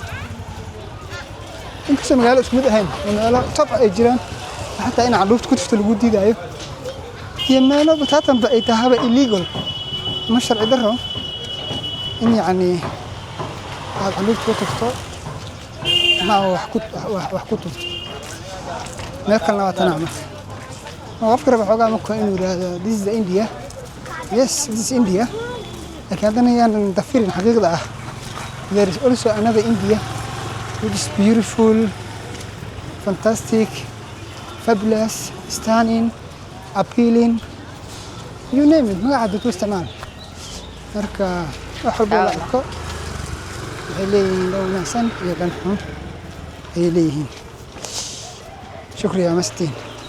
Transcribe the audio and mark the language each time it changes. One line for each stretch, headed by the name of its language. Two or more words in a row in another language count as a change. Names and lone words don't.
Somali: inkastoo magaalo isku mid ahayn magaalo top ay jiraan xataa in candhuufta ku tifto lagu diidaayo iyo meelo bataatanba ay tahaba illegal ma sharci darro in yacni aad candhuufta ku tifto ama wax ku tufto.
English: meel kalena waa tanaa marka qofka raba xoogaa marka inuu yidhaahdo this is India. yes, this is India.
Somali: laakiin haddana yaanan dafirin xaqiiqda ah.
English: There is also another India which is beautiful, fantastic, fabulous, stunning, appealing, you name it.
Somali: magaca dadku isticmaal marka wax walba la arko waxay leeyihiin dhan wanaagsan iyo dhan xun ayay leeyihiin.
Hindi: shukriya mastiin.